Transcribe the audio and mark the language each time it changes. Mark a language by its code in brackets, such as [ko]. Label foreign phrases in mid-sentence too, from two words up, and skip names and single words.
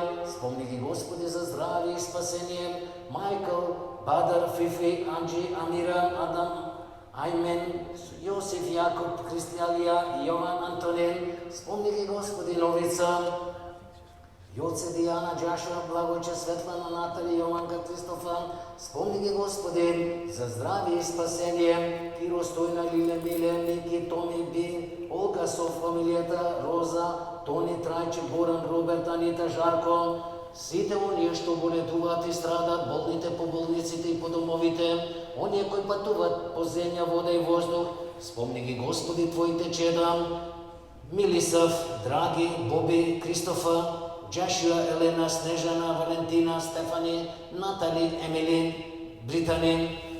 [bg] Спомни ги Господи за здравие и спасение. Майкъл, Бадър, Фифи, Анджи, Амира, Адам, Аймен, Йосиф, Якоб, Христиалия, Йован, Антонин. Спомни ги Господи Новица, Йоце, Диана, Джашуа, Благойче, Светлана, Натали, Йованка, Кристофа. Спомни ги Господи за здравие и спасение. Киро, Стойна, Лиле, Миле, Ники, Томи, Би, Олга, Соф, фамилията, Роза, Тони, Трайче, Боран, Роберт, Анита, Жарко. [mk] Сите оние што боледуваат и страдат, болните по болниците и по домовите, оние кои пътуват по земја, вода и воздух, спомни ги Господи Твоите чеда, Милисав, Драги, Боби, Кристофа, Joshua, Elena, Snežana, Valentina, Stefani, Natali, Emilin, Britanin.